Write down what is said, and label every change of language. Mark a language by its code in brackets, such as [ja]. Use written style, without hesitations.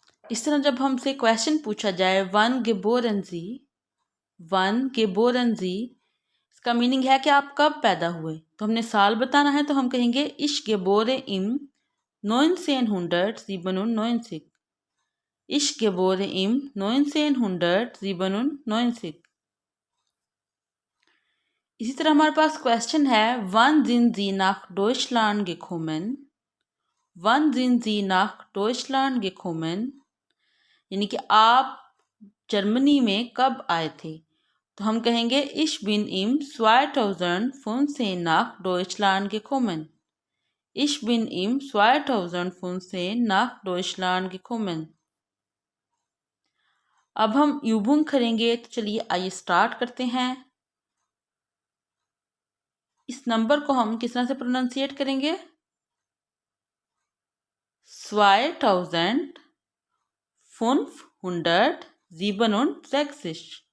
[hi] इस तरह जब हमसे क्वेश्चन पूछा जाए वन [de] geboren Sie, [hi] इसका मीनिंग है कि आप कब पैदा हुए, तो हमने साल बताना है तो हम कहेंगे [de] Ich gebore im 1997. Ich gebore im 1997. [hi] इसी तरह हमारे पास क्वेश्चन है [de] wann sind Sie nach Deutschland gekommen? Wann sind Sie nach Deutschland gekommen? [hi] यानी कि आप जर्मनी में कब आए थे, तो हम कहेंगे [de] Ich bin im 2015 nach Deutschland gekommen. Ich bin im 2015 nach Deutschland gekommen. [hi] अब हम यूबुंग करेंगे, तो चलिए आइए स्टार्ट करते हैं। इस नंबर को हम किस तरह से प्रोनाउंसिएट करेंगे 2567.